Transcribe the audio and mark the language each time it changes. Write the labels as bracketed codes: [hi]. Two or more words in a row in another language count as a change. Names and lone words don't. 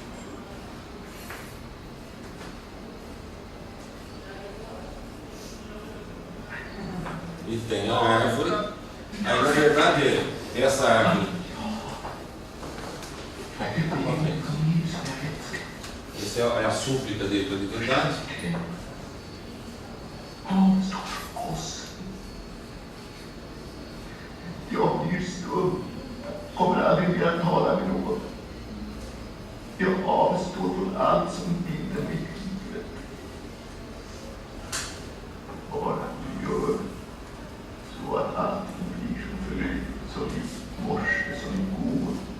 [pt] E tem a árvore. Aí na verdade essa árvore. Essa é a súplica dele para a divindade. [sv] Jag blir stum, kommer aldrig mer att tala med någon. Jag avstår från allt som binder mitt liv. Bara du gör så att allting blir som förut, som i morse, som igår.